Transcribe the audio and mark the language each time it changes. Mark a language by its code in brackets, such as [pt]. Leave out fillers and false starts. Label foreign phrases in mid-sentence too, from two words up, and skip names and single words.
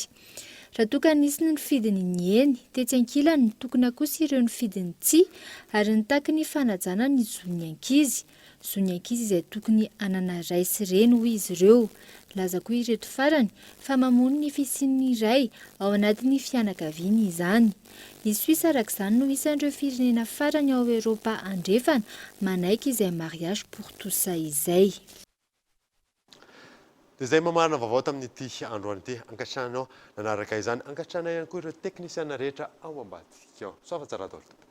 [mg] Raha toka nisy ny nifidiny ny eny, tetsy ankilany ny tokony akosa ireo nifidiny tsia ary nitaky ny fanajana ny zon'ny ankizy. Zon'ny ankizy izay tokony anana ray sy reny hoy izy ireo. Laza koa ireto farany fa mamono ny fisian'ny ray ao anatin'ny fianakaviany izany. I Suisse arak'izany no isan'ireo firenena farany ao Eropa andrefana manaiky izay [fr] mariage pour tous [mg] izay. Dia izay mamarina vaovao tamin'ity androany ity ankatrana nanaraka izany ankatrana ihany koa ireo teknisiana rehetra ao ambadika. Soa fa tsara daholo.